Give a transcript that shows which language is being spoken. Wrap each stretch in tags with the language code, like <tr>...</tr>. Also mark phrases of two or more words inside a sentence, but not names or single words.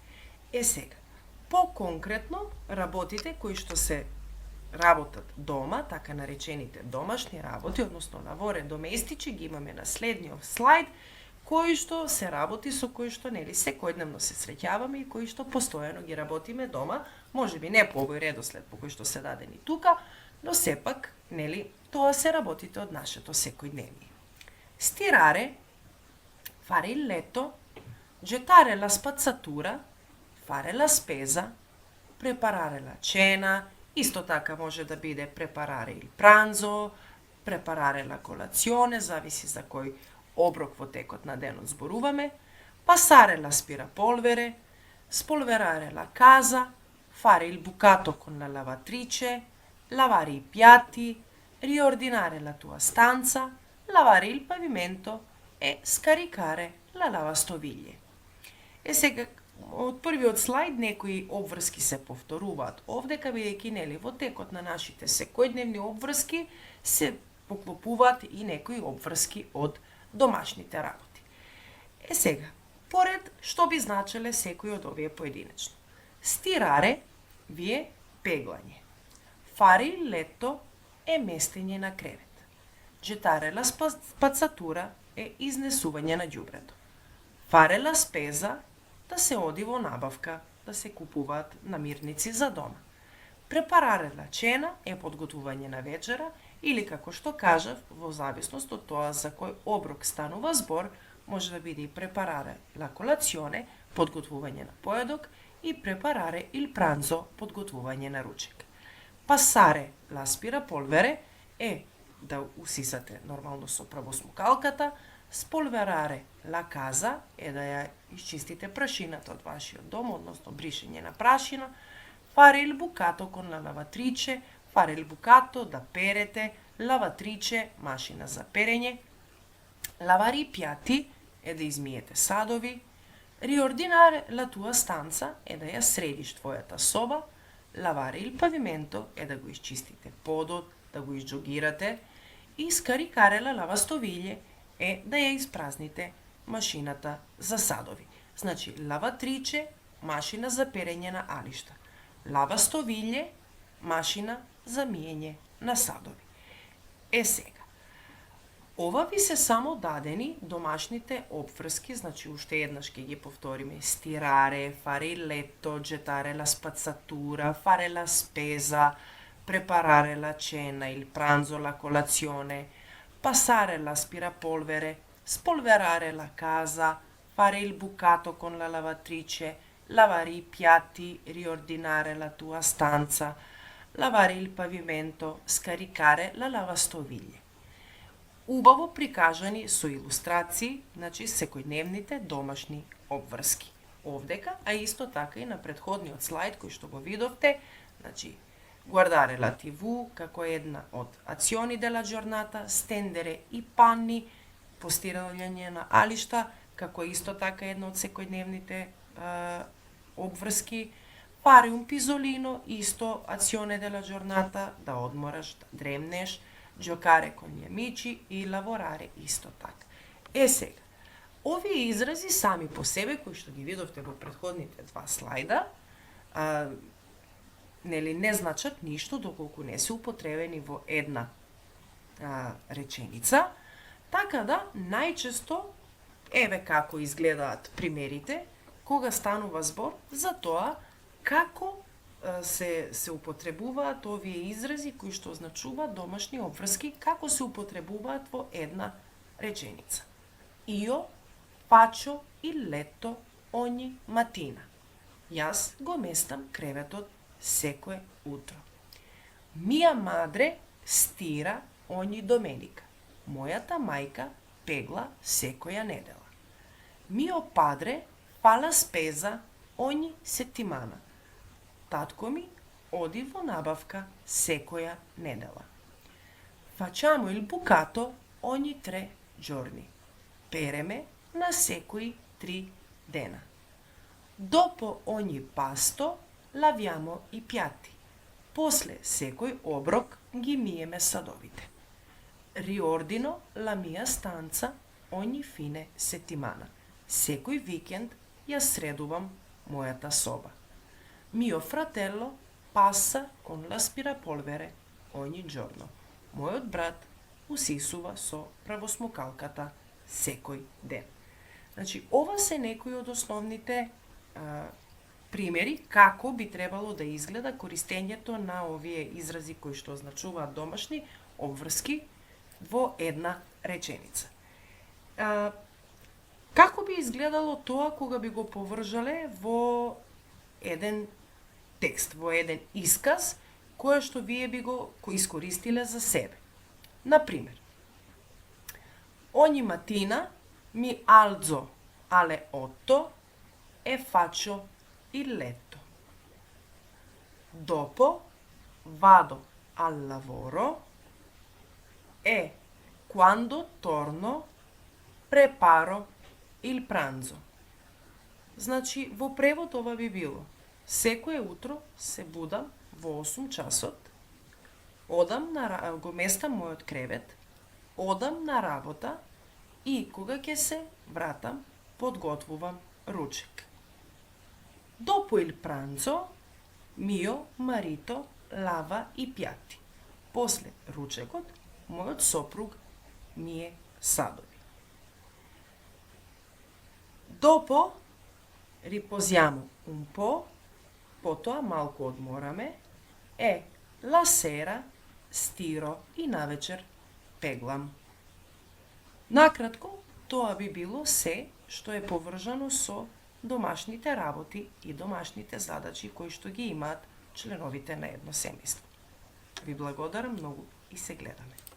<mk>Сега, по-конкретно, работите кои што се работат дома, така наречените домашни работи, односно</mk> <it>lavori domestici,</it> <mk>ги имаме на следниот слайд, кои што се работи со кои што секојдневно се среќаваме и кои што постојано ги работиме дома, можеби не по овој редослед по кој што се дадени тука, но сепак, тоа се работите од нашето секојдневие.</mk> <it>Stirare, fare il letto, gettare la spazzatura, fare la spesa, preparare la cena, isto</it> <mk>така може да биде</mk> <it>preparare il pranzo, preparare la colazione,</it> <mk>зависи за кој оброк во текот на денот зборуваме,</mk> <it>passare l'aspirapolvere, spolverare la casa, fare il bucato con la lavatrice, lavare i piatti, riordinare la tua stanza, lavare il pavimento e scaricare la lavastoviglie.</it> <mk>Сега, од првиот слайд некои обврски се повторуваат овдека, бидејќи во текот на нашите секојдневни обврски се поклопуваат и некои обврски од домашните работи. Сега, поред што би значеле секој од овие поединечно. Stirare ви пеглање.</mk> <it>Fare il letto</it> <mk>е местење на кревет.</mk> <it>Gettare la spazzatura</it> <mk>е изнесување на ѓубрето.</mk> <it>Fare la spesa,</it> <mk>да се оди во набавка, да се купуваат намирници за дома.</mk> <it>Preparare la cena</it> <mk>е подготвување на вечера или, како што кажав, во зависност од тоа за кој оброк станува збор, може да биде и</mk> <it>preparare la colazione,</it> <mk>подготвување на поедок, и</mk> <it>preparare il pranzo,</it> <mk>подготвување на ручек.</mk> <it>Passare l'aspirapolvere</it> <mk>е да усисате нормално со правосмукалката,</mk> <it>spolverare la casa</it> <mk>е да ја исчистите прашината од вашиот дом, односно бришење на прашина,</mk> <it>fare il bucato con la lavatrice, fare il bucato</it> <mk>да перете,</mk> <it>lavatrice,</it> <mk>машина за перење,</mk> <it>lavare i piatti</it> <mk>е да измиете садови,</mk> <it>riordinare la tua stanza</it> <mk>е да ја средиш твојата соба,</mk> <it>lavare il pavimento</it> <mk>е да го исчистите подот, да го изџогирате и</mk> <it>scaricare la lavastoviglie</it> <mk>е да ја испразните машината за садови. Значи, лаватриче, машина за перење на алишта. Lavastoviglie, машина за миење на садови. Сега, ова ви се само дадени домашните обврски, значи уште еднаш ќе ги повториме.</mk> <it>Stirare, fare il letto, gettare la spazzatura, fare la spesa, preparare la cena, il pranzo, la colazione, passare l'aspirapolvere, spolverare la casa, fare il bucato con la lavatrice, lavare i piatti, riordinare la tua stanza, lavare il pavimento, scaricare la lavastoviglie.</it> <mk>Убаво прикажани со илустрации, значи секојдневните домашни обврски. Овдека, а исто така и на претходниот слайд кој што го видовте, значи</mk> <it>guardare la TV</it> <mk>како една од</mk> <it>azioni della giornata, stendere i panni,</it> <mk>постирање на алишта, како исто така една од секојдневните обврски,</mk> <it>fare un pisolino, исто azione della giornata,</it> <mk>да одмораш, да дремнеш,</mk> <it>giocare con gli amici и lavorare</it> <mk>исто така. Сега, овие изрази сами по себе, кои што ги видовте во претходните два слайда, нели не значат ништо доколку не се употребени во една реченица, така да најчесто еве како изгледаат примерите кога станува збор за тоа како се употребуваат овие изрази кои што означуваат домашни обврски, како се употребуваат во една реченица.</mk> <it>Io faccio il letto ogni mattina.</it> <mk>Јас го местам креветот секое утро.</mk> <it>Mia madre stira ogni domenica.</it> <mk>Мојата мајка пегла секоја недела.</mk> <it>Mio padre fa la spesa ogni settimana.</it> <mk>Татко ми оди во набавка секоја недела.</mk> <it>Facciamo il bucato ogni 3 giorni.</it> <mk>Переме на секои 3 дена.</mk> <it>Dopo ogni pasto laviamo i piatti.</it> <mk>После секој оброк ги миеме садовите.</mk> <it>Riordino la mia stanza ogni fine settimana.</it> <mk>Секој викенд ја средувам мојата соба.</mk> <it>Mio fratello passa con l'aspirapolvere ogni giorno.</it> <mk>Мојот брат усисува со правосмукалката секој ден. Значи, ова се некои од основните примери како би требало да изгледа користењето на овие изрази кои што означуваат домашни обврски во една реченица. Како би изгледало тоа кога би го повржале во еден текст, во еден исказ, кој што вие би го искористиле за себе? Например,</mk> <it>ogni mattina mi alzo alle 8 e faccio il letto. Dopo vado al lavoro e quando torno preparo il pranzo.</it> <mk>Значи, во превод ова би било: секое утро се будам во 8 часот, го местам мојот кревет, одам на работа и кога ќе се вратам, подготвувам ручек.</mk> <it>Dopo il pranzo, mio marito lava i piatti.</it> <mk>После ручекот, мојот сопруг мие садови.</mk> <it>Dopo riposiamo un po',</it> <mk>потоа малку одмораме,</mk> <it>e la sera stiro</it> <mk>и навечер пеглам. Накратко, тоа би било се што е поврзано со домашните работи и домашните задачи кои што ги имаат членовите на едно семејство. Ви благодарам многу и се гледаме.</mk>